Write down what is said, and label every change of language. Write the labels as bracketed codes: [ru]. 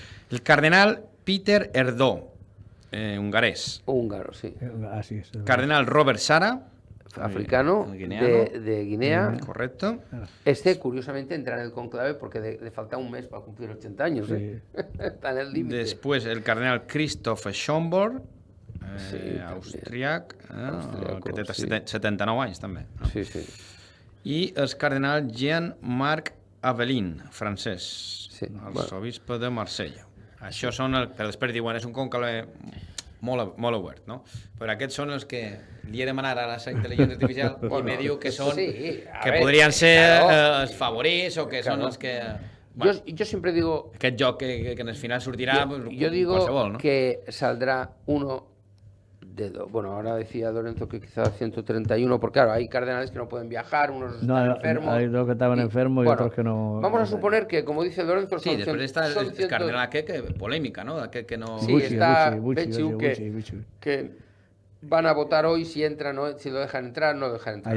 [es] El cardenal Peter Erdó, hungarés. Húngaro, sí. Así es. Cardenal Robert Sara, africano, de Guinea. Correcto. Curiosamente, entra en el conclave porque le falta un mes para cumplir 80 años. Sí. Está en el límite. Después el cardenal [ca] Christoph Schomburg, austríac, que té 79 anys també. No? Sí. I el cardenal Jean-Marc Avelin, francès, arzobispe de Marsella. Això són però després diuen, és un conclave molt obert, no? Però aquests són els que li he demanat a la intel·ligència artificial i me diu que són que podrien ser els favorits o que són els que... [es] Bueno, yo siempre digo... [ca] Aquest joc que en el final sortirà [es] yo digo [ca] qualsevol, ¿no? [es] Que saldrá uno de dos. Bueno, ahora decía Lorenzo que quizás 131, porque claro, hay cardenales que no pueden viajar, unos están enfermos. Hay dos que estaban enfermos y otros que no... Vamos a suponer que, como dice Lorenzo, sí, después está el cardenal que polémica, ¿no? Que no... Sí, está Bechu, que van a votar hoy si entran, no, si lo dejan entrar, no lo dejan entrar.